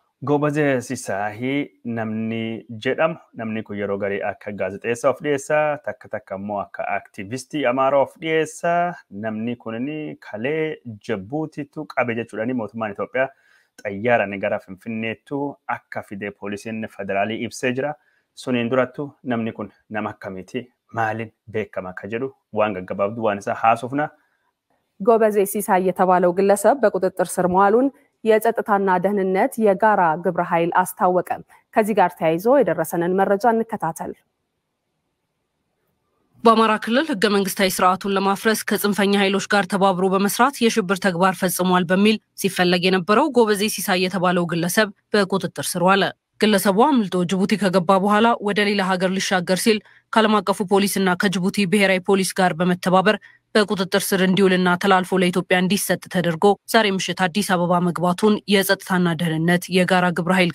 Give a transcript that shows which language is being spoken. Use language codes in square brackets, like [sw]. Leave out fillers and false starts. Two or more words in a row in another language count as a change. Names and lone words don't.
[om] Gobaze Sisaahii namni jedhamu namni kun yeroo garii akka gaazexeessaa of dhiyeessaa takka takka immoo akka aktivistii amaaraa of dhiyeessaa namni kunini kalee Jabuutiitu qabe jechuudhaani mootummaan Itoophiyaa xayyaaraan gara Finfinneettu akka fidee poolisiin federaalii ibsee jira. Suniin durattu namni kun nama akkamiiti maaliin beekama akka jedhu waan gaggabaabduu waan isaa haasofna. [am] ጎበዜ ሲሳይ የተባለው ግለሰብ በቁጥጥር ስር መዋሉን የጸጥታና ደህንነት የጋራ ግብረ ኃይል አስታወቀ። ከዚህ ጋር ተያይዞ የደረሰንን መረጃ እንከታተል። በአማራ ክልል ህገ መንግስታዊ ስርዓቱን ለማፍረስ ከጽንፈኛ ኃይሎች ጋር ተባብሮ በመስራት የሽብር ተግባር ፈጽሟል በሚል ሲፈለግ የነበረው ጎበዜ ሲሳይ የተባለው ግለሰብ በቁጥጥር ስር ዋለ። ግለሰቡ አምልጦ ጅቡቲ ከገባ በኋላ ወደ ሌላ ሀገር ሊሻገር ሲል ከዓለም አቀፉ ፖሊስና ከጅቡቲ ብሔራዊ ፖሊስ ጋር በመተባበር በቁጥጥር ስር እንዲውልና ተላልፎ ለኢትዮጵያ እንዲሰጥ ተደርጎ ዛሬ ምሽት አዲስ አበባ መግባቱን የጸጥታና ደህንነት የጋራ ግብረ ኃይል